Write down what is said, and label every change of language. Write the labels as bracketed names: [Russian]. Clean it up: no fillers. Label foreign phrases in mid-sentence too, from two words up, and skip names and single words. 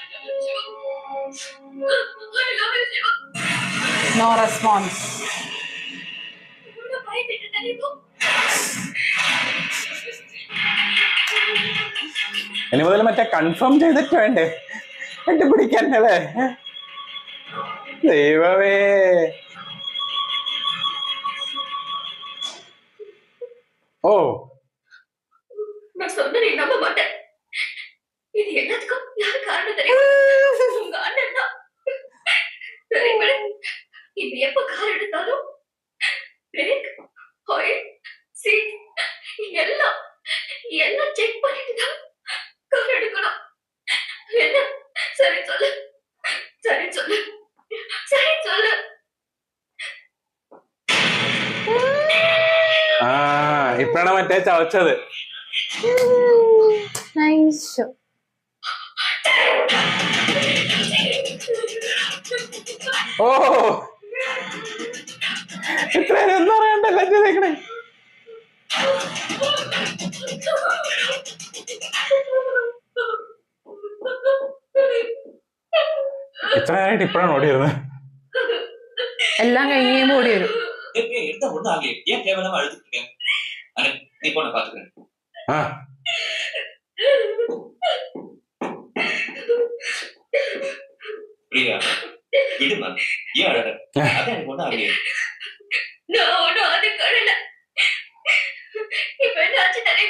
[English] No response. [Malayalam] ഇനി മുതൽ മറ്റേ കൺഫേം ചെയ്തിട്ട് വേണ്ടേ കണ്ടുപിടിക്കാനല്ലേ? ദൈവമേ. ஓ [Tamil] நான் சொன்ன நீ நம்ப மாட்டேன். இது எல்லாத்துக்கும் யாரு காரணம் தெரியுமா? உங்க அண்ணன் தான். தெரியுமா? இது எப்ப கார் எடுத்தாலும் பிரேக், ஆயில், சீட் எல்லாம் எல்லாம் செக் பண்ணிட்டு தான் கார் எடுக்கணும். என்ன? சரி சொல்லு, சரி சொல்லு, சரி சொல்லு. [Malayalam] ഇപ്പഴാണ് മറ്റേ ചവച്ചത്. ഓ ഇത്ര എന്താ പറയണ്ട ലജ്ജതേക്കണേ. ഇത്ര നേരമായിട്ട് ഇപ്പഴാണ് ഓടി വരുന്നത്. എല്ലാം കഴിഞ്ഞ് ഓടി വരും. [Tamil] எடுத்த ஒண்ணு ஆகலையே, ஏன் தேவையில்லாம அழுதுட்டு இருக்கேன்? அண்ணே நீ போன பாத்துக்கிறேன். பிரியா விடுமா, ஏன் அழற? அதான் எனக்கு ஒண்ணு ஆகலையே. நான் ஒன்னும் அது கடல. இப்ப என்ன ஆச்சு தெரியுமா?